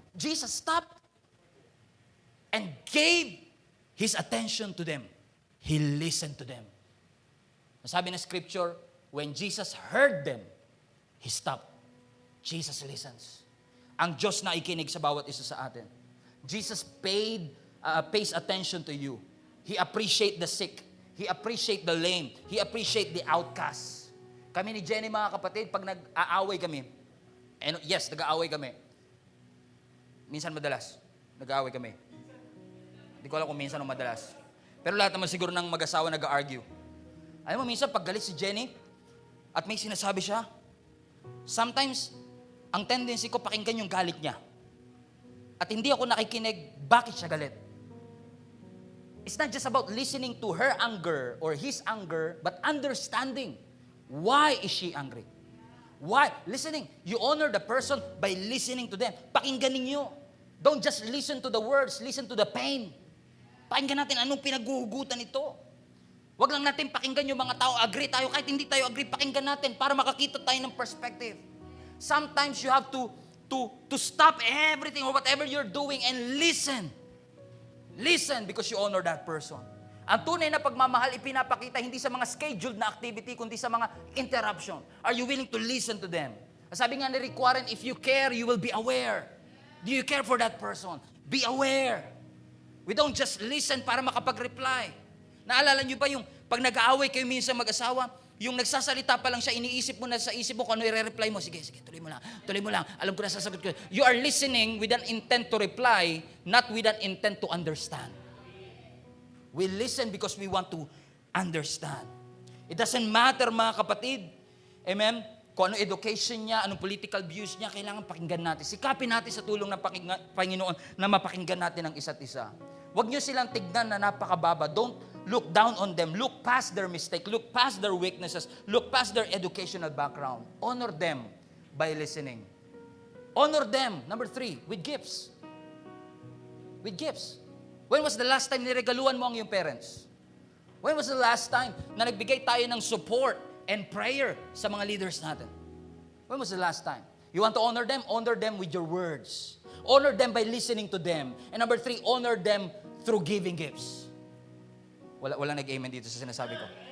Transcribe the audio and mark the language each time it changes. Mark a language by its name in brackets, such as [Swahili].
[English] Jesus stopped and gave His attention to them. He listened to them. [Filipino] Sabi ng scripture, [English] when Jesus heard them, He stopped. Jesus listens. [Filipino] Ang Diyos na ikinig sa bawat isa sa atin. [English] Jesus pays attention to you. He appreciate the sick. He appreciate the lame. He appreciate the outcast. [Filipino] Kami ni Jenny, mga kapatid, pag nag-aaway kami, [English] and yes, [Filipino] nag-aaway kami. Minsan madalas, nag-aaway kami. Hindi ko alam kung minsan o madalas. Pero lahat naman siguro ng mag-asawa nag-argue. Alam mo, minsan pag galit si Jenny, at may sinasabi siya, sometimes, ang tendency ko pakinggan yung galit niya. At hindi ako nakikinig, bakit siya galit? [English] It's not just about listening to her anger or his anger, but understanding why is she angry. Why? Listening. You honor the person by listening to them. [Filipino] Pakinggan ninyo. [English] Don't just listen to the words, listen to the pain. [Filipino] Pakinggan natin anong pinaghuhugutan ito. Huwag lang natin pakinggan yung mga tao, agree tayo, kahit hindi tayo agree, pakinggan natin para makakita tayo ng perspective. [English] Sometimes you have to stop everything or whatever you're doing and listen. Listen because you honor that person. [Filipino] Ang tunay na pagmamahal ipinapakita hindi sa mga scheduled na activity, kundi sa mga interruption. [English] Are you willing to listen to them? Sabi nga ni Rick Warren, if you care, you will be aware. Do you care for that person? Be aware. We don't just listen [Filipino] para makapag-reply. Naalala niyo ba yung pag nag-aaway kayo minsan mag-asawa, yung nagsasalita pa lang siya, iniisip mo na sa isip mo kung ano i-reply mo. Sige, tuloy mo lang. Alam ko na sasagot ko. [English] You are listening with an intent to reply, not with an intent to understand. We listen because we want to understand. It doesn't matter, [Filipino] mga kapatid. Amen? Kung ano education niya, anong political views niya, kailangan pakinggan natin. Sikapin natin sa tulong ng Panginoon na mapakinggan natin ang isa't isa. Huwag niyo silang tignan na napakababa. [English] Don't look down on them. Look past their mistake. Look past their weaknesses. Look past their educational background. Honor them by listening. Honor them, number 3, with gifts. With gifts. When was the last time [Filipino] niregaluhan mo ang iyong parents? [English] When was the last time [Filipino] na nagbigay tayo ng support and prayer sa mga leaders natin? [English] When was the last time? You want to honor them? Honor them with your words. Honor them by listening to them. And number 3, honor them through giving gifts. [Filipino] Wala nag-amen dito sa sinasabi ko.